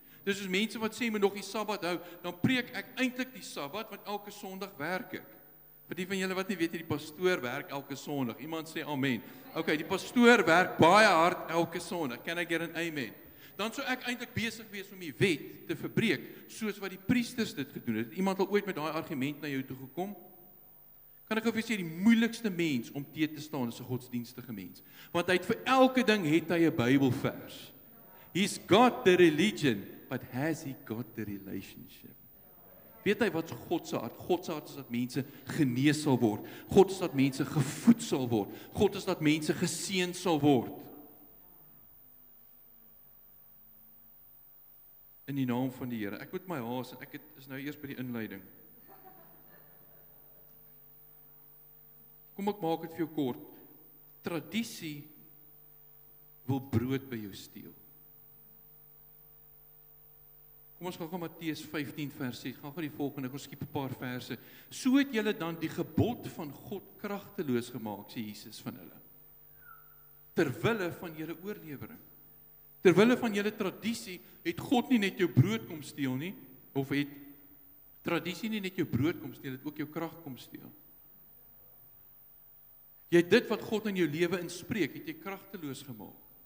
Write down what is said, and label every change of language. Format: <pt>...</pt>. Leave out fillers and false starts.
<af>Dis soos mense wat sê moet nog die Sabbat hou, dan preek ek eintlik die Sabbat want elke Sondag werk ek. Vir die van julle wat nie weet, die pastoor werk elke Sondag. Iemand sê amen. Okay, die pastoor werk baie hard elke Sondag. Can I get an amen? Dan sou ek eintlik besig wees om die wet te verbreek, soos wat die priesters dit gedoen het. Iemand al ooit met daai argument na jou toe gekom? Kan ek vir sê die moeilikste mens om te staan is 'n godsdienstige mens. Want hy het vir elke ding het hy 'n Bybelvers.</af> <en>He's got the religion, but has he got the relationship?</en> <af>Weet hy wat is God se hart? God se hart is dat mense genees sal word. God is dat mense gevoed sal word. God is dat mense geseën sal word. In die naam van die Here. Ek moet my haas en is nou eers by die inleiding. Kom ek maak dit vir jou kort. Tradisie wil brood by jou steel. Kom ons gaan Matteus 15 vers 6, gaan die volgende, ons skiep 'n paar verse. So het julle dan die gebod van God kragteloos gemaak, sê Jesus van hulle. Terwille van julle oorlewering. Terwille van julle tradisie, het God nie net jou brood kom steel nie, of het tradisie nie net jou brood kom steel, het ook jou krag kom steel. Jy het dit wat God in jou lewe inspreek, het jy kragteloos gemaak.</af>